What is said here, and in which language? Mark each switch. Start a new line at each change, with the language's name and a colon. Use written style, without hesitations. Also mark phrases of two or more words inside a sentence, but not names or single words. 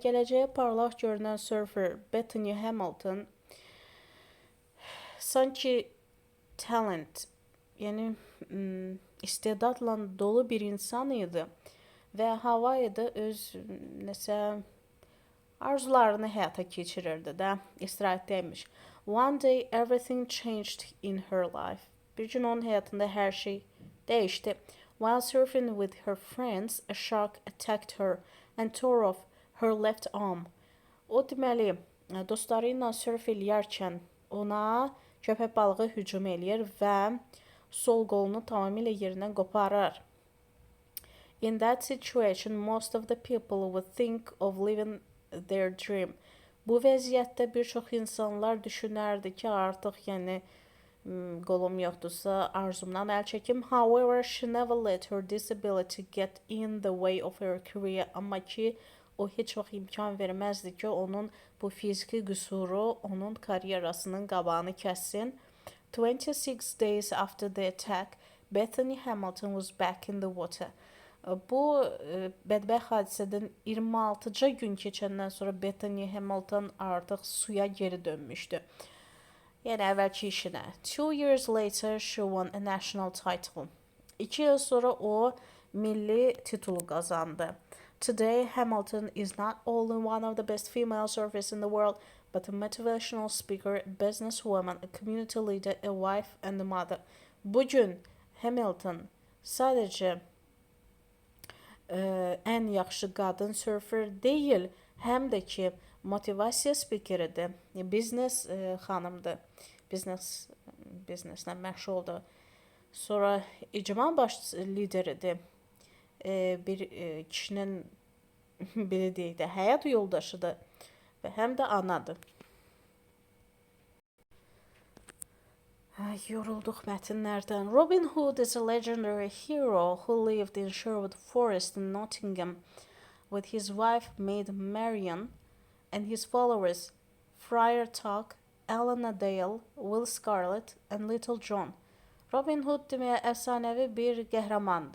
Azerbaijani: Gələcəyə parlaq görünən surfer Bethany Hamilton sanki talent, yəni istedadla dolu bir insan idi və Havayda öz nəsə arzularını həyata keçirirdi də, istirahətdəymiş.
English: One day everything changed in her life.
Azerbaijani: Bir gün onun həyatında hər şey dəyişdi.
English: While surfing with her friends, a shark attacked her and tore off her left arm.
Azerbaijani: O deməli, dostları ilə surf eləyərkən ona köpək balığı hücum eləyir və sol qolunu tamamilə yerindən qoparır.
English: In that situation, most of the people would think of living their dream.
Azerbaijani: Bu vəziyyətdə bir çox insanlar düşünərdi ki, artıq yəni qolum yoxdursa arzumdan əl çəkim.
English: However, she never let her disability get in the way of her career.
Azerbaijani: Amma ki, o heç vaxt imkan verməzdi ki, onun bu fiziki qüsuru onun karyerasının qabağını kəssin.
English: 26 days after the attack, Bethany Hamilton was back in the water.
Azerbaijani: Bu bədbəxt hadisədən 26-cı gün keçəndən sonra Bethany Hamilton artıq suya geri dönmüşdü. Yəni əvvəlki işinə.
English: 2 years later, she won a national title.
Azerbaijani: 2 yıl sonra o milli titulu qazandı.
English: Today, Hamilton is not only one of the best female surfers in the world, but a motivational speaker, a businesswoman, a community leader, a wife and a mother.
Azerbaijani: Bugün Hamilton sadəcə ən yaxşı qadın surfer deyil, həm də ki motivasiya spikeridir, biznes xanımdır, bizneslə məşğuldur. Sonra icma baş lideridir, bir kişinin belə deyək də həyat yoldaşıdır və həm də anadır. Ay, yorulduq mətnlərdən.
English: Robin Hood is a legendary hero who lived in Sherwood Forest in Nottingham with his wife Maid Marian and his followers Friar Tuck, Elena Dale, Will Scarlet and Little John.
Azerbaijani: Robin Hood deməyə əfsanəvi bir qəhrəmandır.